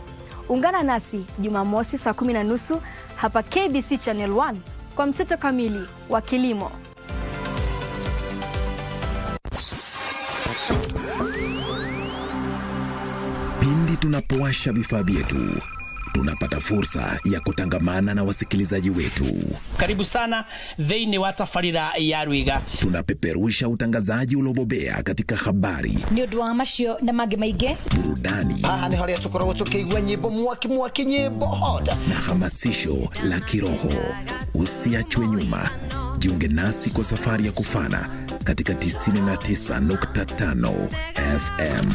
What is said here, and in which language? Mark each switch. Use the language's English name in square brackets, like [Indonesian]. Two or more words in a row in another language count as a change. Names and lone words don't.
[Swahili] Ungana nasi Jumamosi saa 10:30 hapa KBC Channel 1 kwa mseto kamili wa kilimo. Pindi tunapowasha vifaa vyetu, tunapata fursa ya kutangamana na wasikilizaji wetu. Karibu sana [Kikuyu] thĩinĩ wa tabarĩra ya Rwiga. [Swahili] Tunapeperusha utangazaji uliobobea katika habari, [Kikuyu] ni ũndũ wa macio na mangĩ maingĩ, [Swahili] burudani, [Kikuyu] haha nĩ harĩa tũkoragwo tũkĩigua nyĩmbo mwaki nyĩmbo hot, [Swahili] na hamasisho la kiroho. Usiachwe nyuma, jiunge nasi kwa safari ya kufana katika 99.5 FM.